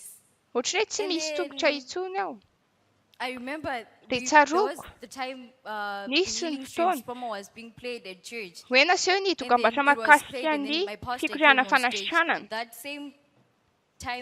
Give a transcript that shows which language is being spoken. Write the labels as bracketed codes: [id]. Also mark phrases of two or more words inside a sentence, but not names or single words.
[mg] Ohatran'ny hoe tsy [en] And [mg] misy [en] then [mg] tongotra intsony aho. [en] I remember [mg] Dia [en] there was [mg] tsaroako. [en] the time [mg] Nisy [en] the [mg] ny [en] Healing Streams [mg] fotoana. [en] promo was being played at church. [mg] Hoe naseho ny [en] And then [mg] dokam-barotra [en] it was [mg] mahakasika [en] played and then [mg] ny [en] my pastor [mg] fikoriana [en] came on stage. [mg] fanasitranana. [en] That same